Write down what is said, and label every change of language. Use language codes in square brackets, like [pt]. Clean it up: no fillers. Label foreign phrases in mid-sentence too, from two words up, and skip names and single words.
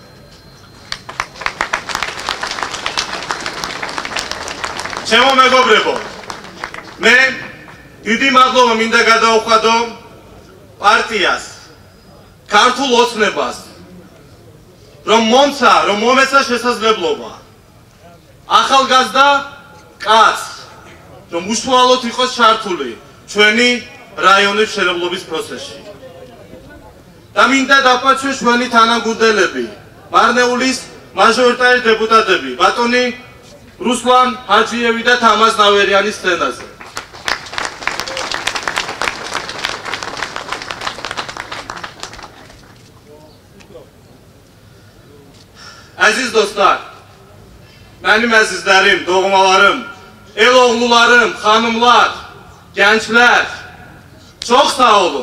[ka] ჩემო მეგობრებო, მე დიდი მადლობა მინდა გადავუხადო პარტიას, ქართულ ოცნებას, რომ მომეცა შესაძლებლობა ახალგაზრდა კაცს, რომ უშუალოდ იყოს ჩართული ჩვენი რაიონის მშენებლობის პროცესში. და მინდა დაპარჩოს ჩვენი თანამგუნდელები, მარნეულის მაჟორიტარი დეპუტატები, ბატონი რუსლან ჰაჯიევი და თამაზ ნავერიანი სცენაზე. [az] Əziz dostlar, mənim əzizlərim, doğmalarım, el oğlularım, xanımlar, gənclər, çox sağ olun.